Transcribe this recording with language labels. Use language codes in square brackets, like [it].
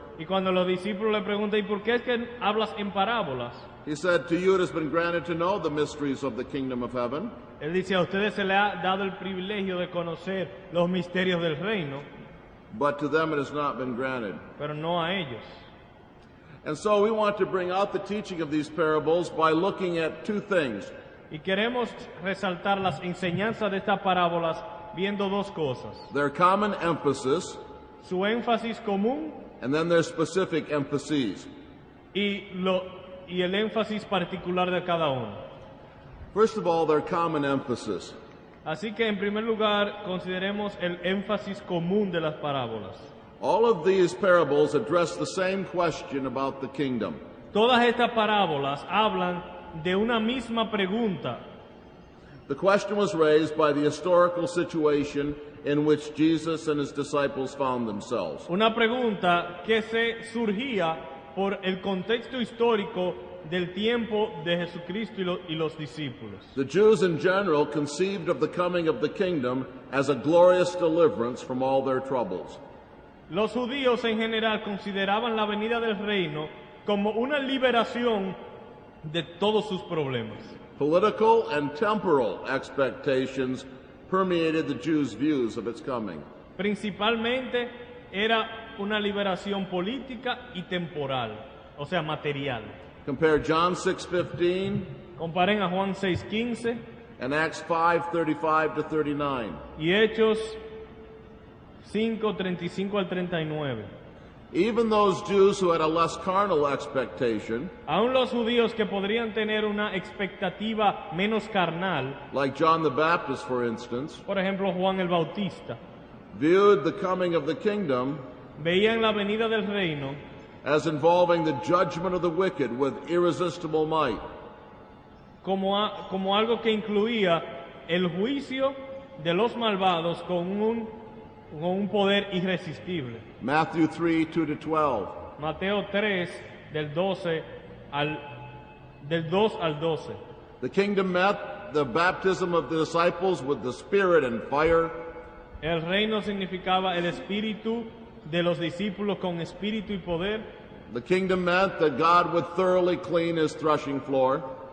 [es] Y cuando los discípulos le preguntan, ¿y por qué es que hablas en parábolas? [en] He said, to you it has been granted to know the mysteries of the kingdom of heaven, [es] Él dice, a ustedes se les ha dado el privilegio de conocer los misterios del reino, [en] but to them it has not been granted. [es] pero no a ellos. [en] And so we want to bring out the teaching of these parables by looking at two things. [es] Y queremos resaltar las enseñanzas de estas parábolas viendo 2 cosas. [en] Their common emphasis, [es] Su énfasis común [en] and then their specific emphases. [es] y el énfasis particular de cada uno. [en] First of all, their common emphasis. [es] Así que en primer lugar consideremos el énfasis común de las parábolas. [en] All of these parables address the same question about the kingdom. [es] Todas estas parábolas hablan de una misma pregunta. [en] The question was raised by the historical situation in which Jesus and his disciples found themselves. [es] Una pregunta que se surgía por el contexto histórico del tiempo de Jesucristo y los discípulos. [en] The Jews in general conceived of the coming of the kingdom as a glorious deliverance from all their troubles. [es] Los judíos en general consideraban la venida del reino como una liberación de todos sus problemas. [en] Political and temporal expectations permeated the Jews' views of its coming. [es] Principalmente era una liberación política y temporal, o sea, material. [en] Compare John 6:15 [es] Comparen a Juan 6:15 [en] and Acts 5:35 to 39. [es] y Hechos 5:35 al 39. [en] Even those Jews who had a less carnal expectation, [es] Aún los judíos que podrían tener una expectativa menos carnal, [en] like John the Baptist, for instance, [es] por ejemplo Juan el Bautista, [en] viewed the coming of the kingdom [es] veían la venida del reino [en] as involving the judgment of the wicked with irresistible might. [es] como algo que incluía el juicio de los malvados con un poder irresistible. [en] Matthew 3:2 to 12. [es] Mateo 3, del 2 al 12. [en] The kingdom met the baptism of the disciples with the Spirit and fire. [es] El reino significaba el espíritu de los discípulos con espíritu y poder, [en] The kingdom meant that God would thoroughly clean his threshing floor.